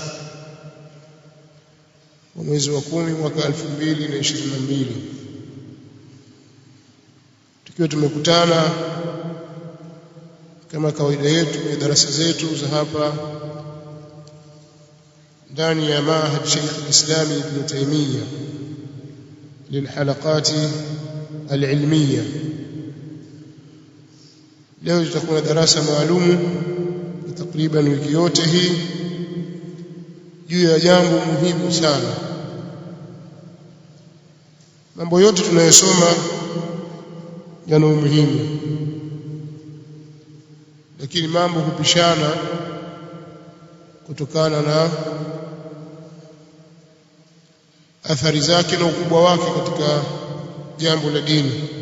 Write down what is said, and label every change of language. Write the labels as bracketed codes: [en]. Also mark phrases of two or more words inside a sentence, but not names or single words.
[sw] wa mwezi wa 10 mwaka 2022, tukiwa tumekutana kama kawaida yetu kwenye darasa zetu za hapa ndani ya Mahad Sheikh al-Islam Ibn Taymiyyah [ar] للحلقات العلمية. [sw] leo tutakuwa na darasa maalum takriban wiki yote hii juu ya jambo muhimu sana. Mambo yote tunayosoma yana umuhimu, lakini mambo hupishana kutokana na athari zake na ukubwa wake katika jambo la dini.